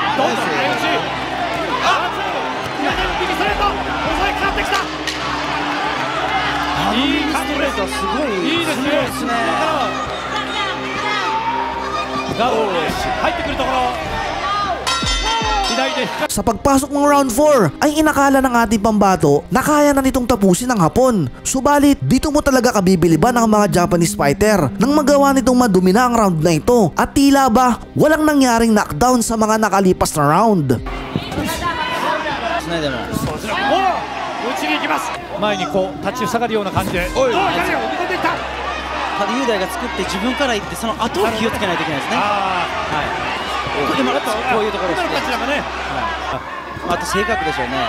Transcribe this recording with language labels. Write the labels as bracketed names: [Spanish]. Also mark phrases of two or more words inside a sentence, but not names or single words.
[Japanese] どうぞ。相打ち。右ストレート。抑えかかってきた。いい感じです。すごいいいですね。ガードに入ってくるところ。左で [Filipino] Sa pagpasok ng round 4 ay inakala ng ating pambato na kaya na nitong tapusin ang Hapon. Subalit dito mo talaga kabibiliban ang mga [English] Japanese fighter [Filipino] nang magawa nitong madumina ang round na ito at tila ba walang nangyaring knockdown sa mga nakalipas na round. [Japanese] しないでも打ちに行きます。前にこう立ちふさがるような感じでおい何を見込んでいった。ただ雄大が作って自分から行ってその後を気をつけないといけないですね。今こういうところですね。あと性格でしょうね。